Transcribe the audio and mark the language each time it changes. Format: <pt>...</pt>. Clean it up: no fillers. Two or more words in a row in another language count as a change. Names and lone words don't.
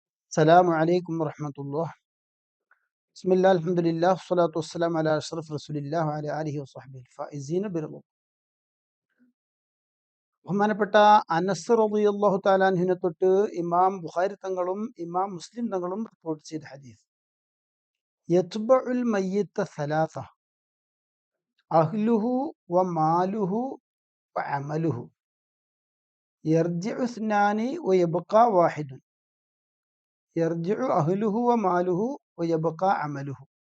<ar>السلام عليكم ورحمة الله. بسم الله الحمد لله والصلاة والسلام على أشرف رسول الله وعلى آله وصحبه الفائزين برضا.</ar> <ml>ബഹുമാനപ്പെട്ട അനസ്</ml> <ar>رضي الله تعالى</ar> <ml>അൻഹുവിനെ തൊട്ട് ഇമാം ബുഖാരി തങ്ങളും ഇമാം മുസ്ലിം തങ്ങളും റിപ്പോർട്ട് ചെയ്ത ഹദീസ്,</ml> <ar>يتبع الميت ثلاثة أهله وماله وعمله يرجع اثنان ويبقى واحد يرجع أهله وماله ويبقى عمله.</ar>